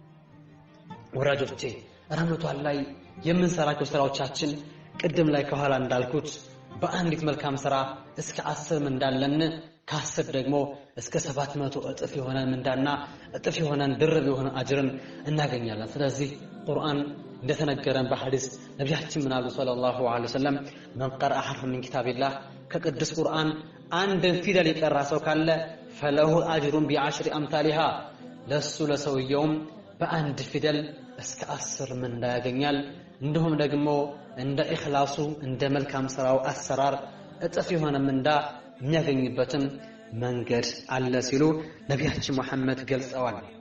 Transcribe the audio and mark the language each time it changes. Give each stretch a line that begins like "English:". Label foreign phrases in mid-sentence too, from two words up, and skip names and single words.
Amharic: ወራጆቼ ረመዳን ላይ የምንሰራቸው ስራዎቻችን ቅድም ላይ ከኋላ እንዳልኩት በአንዲት መልካም ስራ እስከ 10 እንዳለን ከ10 ደግሞ እስከ 700 እጥፍ የሆነ ምንዳና እጥፍ የሆነ ድርብ የሆነ አጅርን እናገኛለን። ስለዚህ ቁርአን እንደተነገረን በሐዲስ ነብያችን ምን አሉ
Arabic: صلى الله عليه وسلم من قرأ حرف من كتاب الله
Amharic: ከቅዱስ ቁርአን አንድን ፊደል የቀራ ሰው ካለ
Arabic: فله اجر ب10 امثالها
Amharic: ለሱ ለሰውየውም በአንድ ፊደል እስከ 10 ምንዳ ያገኛል። እንደሁም ደግሞ እንደ ኢኽላሱ እንደ መልካም ስራው አሰራር እጥፍ የሆነ ምንዳ የሚያገኝበትም መንገድ አለ ሲሉ ነብያችን መሐመድ ገልጸዋል።